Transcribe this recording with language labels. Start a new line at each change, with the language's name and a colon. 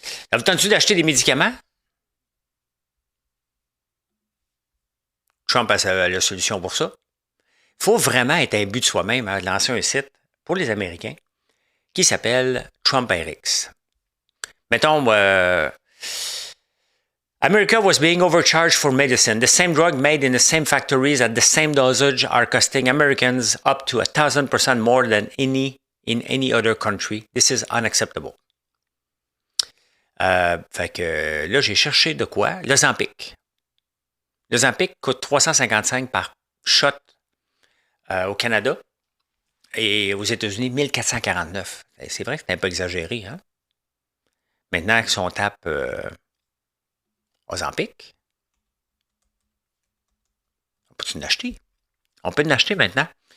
French: Avez-vous entendu d'acheter des médicaments? Trump a la solution pour ça. Il faut vraiment être imbu de soi-même à lancer un site pour les Américains qui s'appelle TrumpRx.
English: Mettons, America was being overcharged for medicine. The same drug made in the same factories at the same dosage are costing Americans up to 1,000% more than in any other country. This is unacceptable.
French: Fait que là, j'ai cherché de quoi? Le Ozempic. Le Ozempic coûte 355 par shot au Canada et aux États-Unis, 1449. C'est vrai que c'est un peu exagéré, hein? Maintenant, si on tape Ozempic, on peut-tu l'acheter? On peut l'acheter maintenant.